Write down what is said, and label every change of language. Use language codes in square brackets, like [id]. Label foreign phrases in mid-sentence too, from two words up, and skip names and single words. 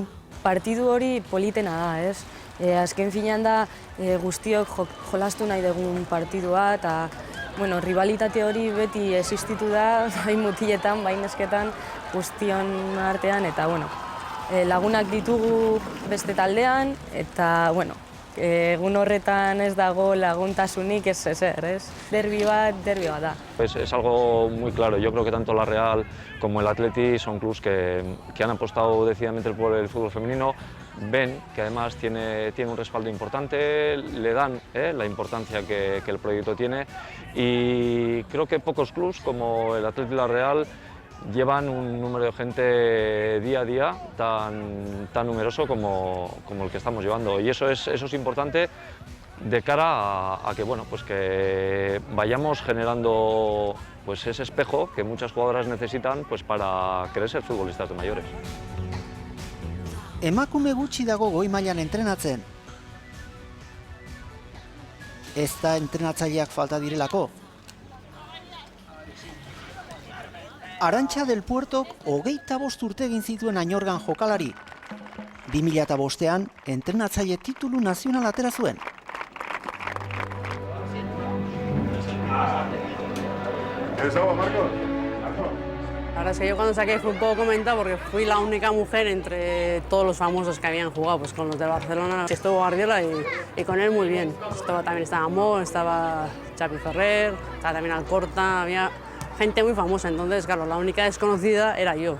[eu] Partidu hori politena da, ez? Azken finean da guztiok jolastu nahi dugun partidua eta rivalitate hori beti existitu da, bai mutiletan, bai nesketan, guztion artean, eta lagunak ditugu beste taldean, eta egun horretan ez dago laguntasunik ez ezer, ez? Derbi bat da. [es] Es algo muy claro, yo creo que tanto la Real como el Atleti son clubes que han apostado decididamente por el fútbol femenino, ven que además tiene un respaldo importante, le dan la importancia que el proyecto tiene y creo que pocos clubes como el Atleti y la Real llevan un número de gente día a día tan numeroso como el que estamos llevando y eso es importante de cara a que, que vayamos generando ese espejo que muchas jugadoras necesitan para querer ser futbolistas de mayores. [eu] Emakume gutxi dago goi mailan entrenatzen. ez da entrenatzaileak falta direlako. Arantxa del Puertok 25 urte egin zituen Añorgan jokalari. 2005ean entrenatzaile titulu nazional atera zuen. [es] La verdad es que yo cuando saqué fue un poco comentado porque fui la única mujer entre todos los famosos que habían jugado, pues con los de Barcelona. Estuvo Guardiola y con él muy bien. También estaba Mo, estaba Xavi Ferrer, estaba también Alcorta, había gente muy famosa, entonces claro, la única desconocida era yo.